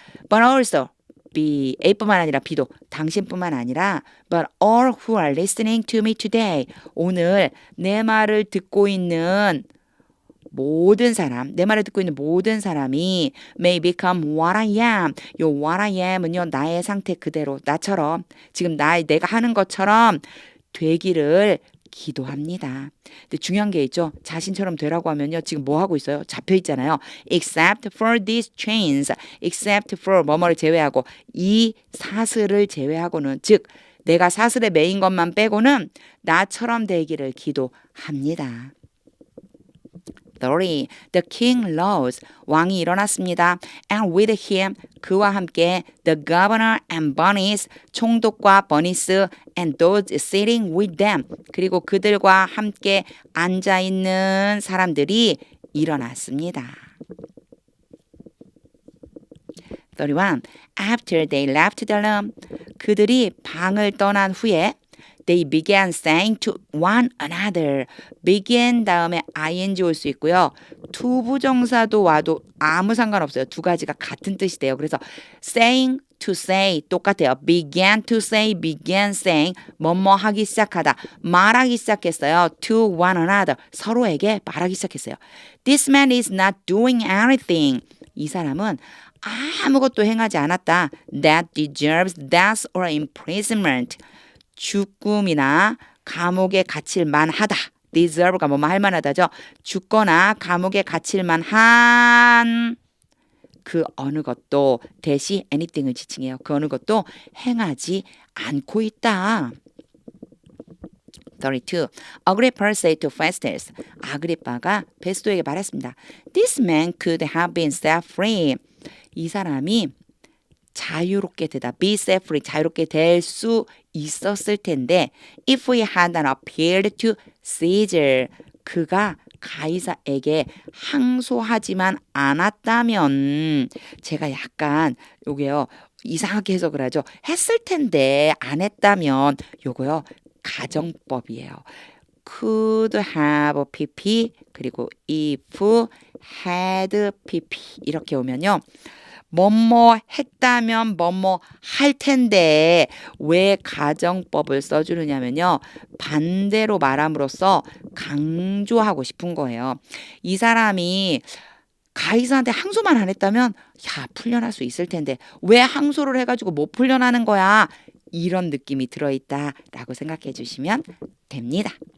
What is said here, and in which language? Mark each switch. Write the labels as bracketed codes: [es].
[en] But also B, [ko] A뿐만 아니라 B도 당신뿐만 아니라 [en] but all who are listening to me today. [ko] 오늘 내 말을 듣고 있는 모든 사람, 내 말을 듣고 있는 모든 사람이 [en] may become what I am. [ko] 요 what I am은요, 나의 상태 그대로, 나처럼, 지금 내가 하는 것처럼 되기를 기도합니다. 근데 중요한 게 있죠. 자신처럼 되라고 하면요. 지금 뭐 하고 있어요? 잡혀 있잖아요. [en] Except for these chains. [ko] Except for 뭐뭐를 제외하고 이 사슬을 제외하고는 즉 내가 사슬에 매인 것만 빼고는 나처럼 되기를 기도합니다. [en] 30. The king rose. [ko] 왕이 일어났습니다. [en] And with him, [ko] 그와 함께 [en] the governor and bunnies, [ko] 총독과 버니스 [en] and those sitting with them, [ko] 그리고 그들과 함께 앉아있는 사람들이 일어났습니다. [en] 31. After they left the room, [ko] 그들이 방을 떠난 후에 [en] They began saying to one another. [ko] began 다음에 ing 올 수 있고요. 투부정사도 와도 아무 상관없어요. 두 가지가 같은 뜻이 돼요. 그래서 saying to say 똑같아요. began to say, began saying 뭐뭐 하기 시작하다. 말하기 시작했어요. [en] to one another. [ko] 서로에게 말하기 시작했어요. [en] This man is not doing anything. [ko] 이 사람은 아무것도 행하지 않았다. [en] That deserves death or imprisonment. [ko] 죽음이나 감옥에 갇힐 만하다. deserve가 뭐뭐 할 만하다죠. 죽거나 감옥에 갇힐 만한 그 어느 것도 대시 anything을 지칭해요. 그 어느 것도 행하지 않고 있다. [en] 32. Agrippa said to Festus. [ko] 아그리빠가 베스도에게 말했습니다. [en] This man could have been set free. [ko] 이 사람이 자유롭게 되다. [en] be set free. [ko] 자유롭게 될 수 있었을 텐데 [en] if we had not appealed to Caesar. [ko] 그가 가이사에게 항소하지만 않았다면 제가 약간 요게요. 이상하게 해석을 하죠. 했을 텐데 안 했다면 요거요. 가정법이에요. could have pp 그리고 if had pp 이렇게 오면요. 뭐뭐 했다면 뭐뭐 할 텐데 왜 가정법을 써주느냐면요. 반대로 말함으로써 강조하고 싶은 거예요. 이 사람이 가이사한테 항소만 안 했다면 야 풀려날 수 있을 텐데 왜 항소를 해가지고 못 풀려나는 거야. 이런 느낌이 들어있다라고 생각해 주시면 됩니다.